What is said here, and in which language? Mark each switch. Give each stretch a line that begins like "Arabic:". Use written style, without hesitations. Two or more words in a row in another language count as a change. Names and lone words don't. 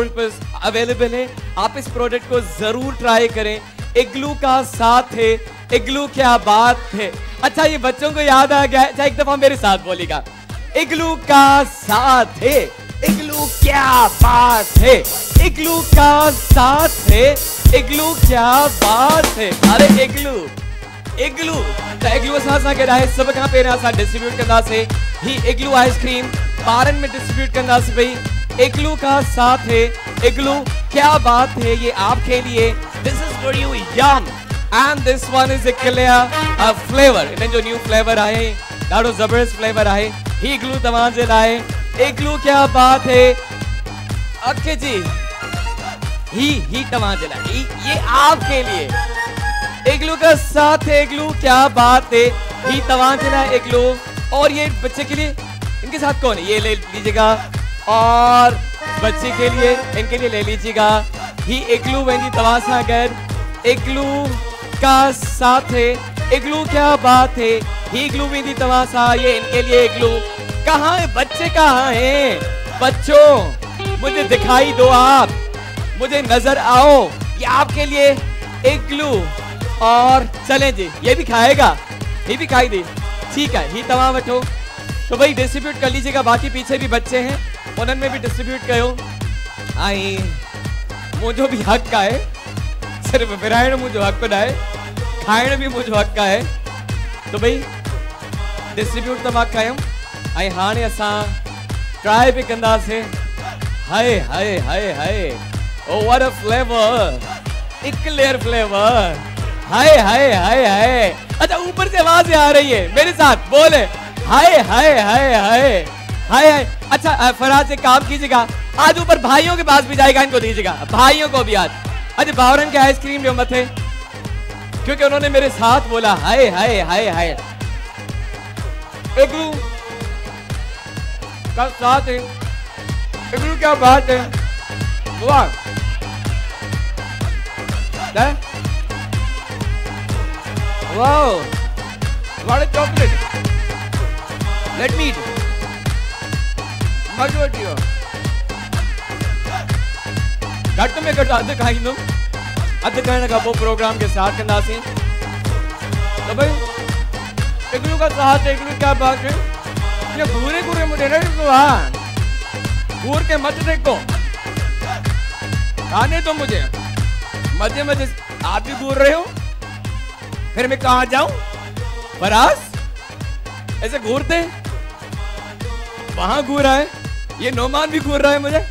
Urdu: پر ایویلیبل ہے آپ اس پروڈکٹ کو ضرور ٹرائی کریں اگلو کا ساتھ ہے اگلو کیا بات ہے اچھا یہ بچوں کو یاد آ گیا ہے ایک دفعہ میرے ساتھ بولے گا اگلو کا ساتھ ہے اگلو کیا بات ہے اگلو کا ساتھ ہے اگلو کیا بات ہے ارے اگلو
Sindhi: इग्लू असां के राहे सब खां पहिरियां असां डिस्ट्रीब्यूट कंदासीं ही इग्लू आइसक्रीम बारन में डिस्ट्रीब्यूट करना से
Urdu: بھائی اگلو کا ساتھ ہے. اگلو کیا بات ہے، یہ آپ کے لیے.
English: This is for you yum and this one is a clear flavour.
Sindhi: इन्हें जो
English: new flavour
Sindhi: आए ॾाढो ज़बरदस्त फ्लेवर आहे। ही इग्लू तव्हां जे लाइ।
Urdu: اگلو کیا بات ہے.
Sindhi: ओके जी, ही तव्हां जे लाइ,
Urdu: یہ آپ کے لیے اگلو کا ساتھ ہے. اگلو کیا بات ہے,
Sindhi: ही तव्हां जे लाइ इग्लू।
Urdu: اور یہ بچے کے لیے، ان کے ساتھ کون ہے، یہ لے لیجیے گا. اور بچے کے لیے، ان کے لیے لے لیجیے گا.
Sindhi: ही इग्लू वेंदी तव्हां सां गॾु।
Urdu: اگلو کا ساتھ ہے. اگلو کیا بات ہے,
Sindhi: ही इग्लू वेंदी तव्हां सां।
Urdu: یہ ان کے لیے اگلو. کہاں ہے بچے، کہاں ہے بچوں، مجھے دکھائی دو، آپ مجھے نظر آؤ. یہ آپ کے لیے اگلو. اور چلیں جی، یہ بھی کھائے گا، یہ بھی کھائی دے، ٹھیک ہے. ही तव्हां वठो تو بھائی ڈسٹریبیوٹ کر لیجیے گا. باقی پیچھے بھی بچے ہیں,
Sindhi: उन्हनि में भी डिस्ट्रीब्यूट कयो। आई मुझो भी हक है, सिर्फ विराइण मुझो हक न है, खाइण भी मुझो हक है। तो भाई डिस्ट्रीब्यूट तो मां कयूं। ऐं हाणे असां ट्राई भी कंदासीं।
English: Hi hi hi hi, oh what a flavour, eclair flavour. हाय हाय हाय हाय।
Urdu: اچھا اوپر سے آواز آ رہی ہے، میرے ساتھ بولے ہائے ہائے ہائے ہائے ہائے ہائے. اچھا فراز ایک کام کیجیے گا، آج اوپر بھائیوں کے پاس بھی جائے گا، ان کو دیجیے گا بھائیوں کو بھی آج. اچھا باورن کے آئس کریم جو مت ہے، کیونکہ انہوں نے میرے ساتھ بولا ہائے ہائے ہائے ہائے. اگلو کا ساتھ ہے. اگلو کیا بات ہے، واہ.
English: Wow, what a chocolate. Let me eat.
Sindhi: मज़ो अची वियो। घटि में घटि अधु खाईंदुमि, अधु खाइण खां पोइ प्रोग्राम के स्टार्ट कंदासीं।
Urdu: تو بھائی اگلو کا ساتھ ہے. اگلو کیا بات ہے، یہ گھورے گھورے مجھے نہیں دیکھو، گھور کے مت دیکھو، کھانے تو مجھے مزے مزے. آپ بھی گھور رہے ہو، پھر میں کہاں جاؤں، فراز ایسے گھورتے وہاں گھور رہا ہے، یہ نعمان بھی گھور رہا ہے مجھے.